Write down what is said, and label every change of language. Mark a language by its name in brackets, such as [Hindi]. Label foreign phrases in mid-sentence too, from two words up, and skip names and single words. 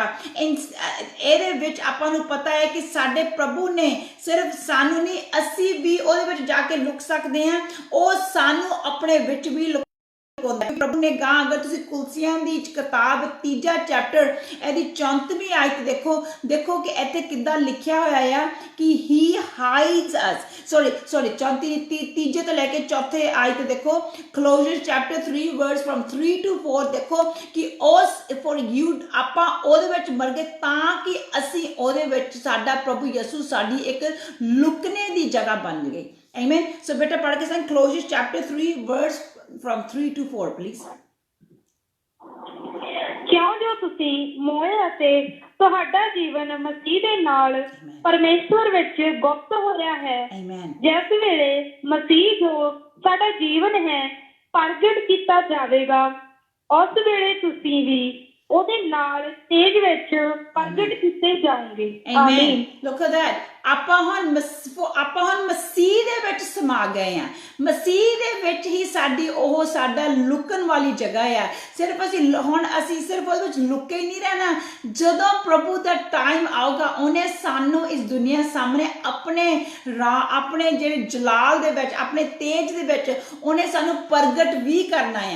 [Punjabi] ਇਹਦੇ ਵਿੱਚ ਆਪਾਂ ਨੂੰ ਪਤਾ ਹੈ ਕਿ ਸਾਡੇ ਪ੍ਰਭੂ ਨੇ ਸਿਰਫ ਸਾਨੂੰ ਨਹੀਂ, ਅਸੀਂ ਵੀ ਉਹਦੇ ਵਿੱਚ ਜਾ ਕੇ ਲੁਕ ਸਕਦੇ ਹਾਂ। ਉਹ ਸਾਨੂੰ ਆਪਣੇ ਵਿੱਚ ਵੀ ਪ੍ਰਭੂ ਨੇ ਗਾਂ, ਅਗਰ ਤੁਸੀਂ ਕੁਲਸੀਆਂ ਦੀ ਕਿਤਾਬ 3 ਚੈਪਟਰ ਇਹਦੀ 34ਵੀਂ ਆਇਤ ਦੇਖੋ ਕਿ ਇੱਥੇ ਕਿੱਦਾਂ ਲਿਖਿਆ ਹੋਇਆ ਆ ਕਿ [English] he hides us, [Punjabi] ਤੀਜੇ ਤੋਂ ਲੈ ਕੇ ਚੌਥੇ ਆਇਤ ਦੇਖੋ, [English] Colossians chapter 3 verse from 3 to 4 [Punjabi] ਦੇਖੋ ਕਿ ਉਸ [English] for you [Punjabi] ਆਪਾਂ ਉਹਦੇ ਵਿੱਚ ਮਰ ਗਏ ਤਾਂ ਕਿ ਅਸੀਂ ਉਹਦੇ ਵਿੱਚ, ਸਾਡਾ ਪ੍ਰਭੂ ਯਿਸੂ ਸਾਡੀ ਇੱਕ ਲੁਕਣੇ ਦੀ ਜਗ੍ਹਾ ਬਣ ਗਈ। Amen. So ਬੇਟਾ ਪੜ੍ਹ ਕੇ ਸਾਨੂੰ [English] Colossians chapter 3 verse from 3 to 4 please. [Punjabi] ਕਿਉਂ ਜੋ ਤੁਸੀਂ ਮੋਏ ਅਤੇ ਤੁਹਾਡਾ ਜੀਵਨ ਮਸੀਹ ਦੇ ਨਾਲ ਪਰਮੇਸ਼ਵਰ ਵਿੱਚ ਗੁਪਤ ਹੋਇਆ ਹੈ। ਜਿਸ ਵੇਲੇ ਮਸੀਹ ਜੋ ਸਾਡਾ ਜੀਵਨ ਹੈ ਪ੍ਰਗਟ ਕੀਤਾ ਜਾਵੇਗਾ, ਉਸ ਵੇਲੇ ਤੁਸੀਂ ਵੀ ਉਹਦੇ ਨਾਲ ਤੇਜ ਵਿੱਚ ਪ੍ਰਗਟ ਕੀਤੇ ਜਾਓਗੇ। ਆਮੀਨ। [English] Look at that. [Punjabi] ਆਪਾਂ ਹੁਣ ਮਸੀਹ ਦੇ ਵਿੱਚ ਸਮਾ ਗਏ ਆ। ਮਸੀਹ ਦੇ ਵਿੱਚ ਹੀ ਸਾਡਾ ਲੁਕਣ ਵਾਲੀ ਜਗ੍ਹਾ ਆ। ਸਿਰਫ ਅਸੀਂ ਸਿਰਫ ਉਹਦੇ ਵਿੱਚ ਲੁਕੇ ਹੀ ਨਹੀਂ ਰਹਿਣਾ। ਜਦੋਂ ਪ੍ਰਭੂ ਦਾ ਟਾਈਮ ਆਊਗਾ ਉਹਨੇ ਸਾਨੂੰ ਇਸ ਦੁਨੀਆ ਸਾਹਮਣੇ ਆਪਣੇ ਜਿਹੜੇ ਜਲਾਲ ਦੇ ਵਿੱਚ, ਆਪਣੇ ਤੇਜ ਦੇ ਵਿੱਚ ਉਹਨੇ ਸਾਨੂੰ ਪ੍ਰਗਟ ਵੀ ਕਰਨਾ ਆ।